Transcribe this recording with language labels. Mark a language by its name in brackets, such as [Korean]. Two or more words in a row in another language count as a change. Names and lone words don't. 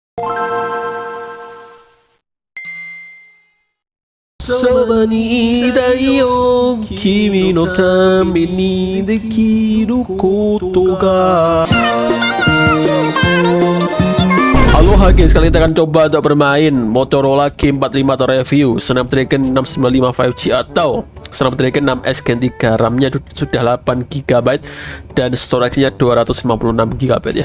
[Japanese] そばにいたいよ君のためにできることが [Indonesian] Halo guys, kali kita akan coba untuk bermain Motorola G45 atau review Snapdragon 695 5G atau Snapdragon 6S Gen 3. RAM-nya sudah 8GB dan storage-nya 256GB ya.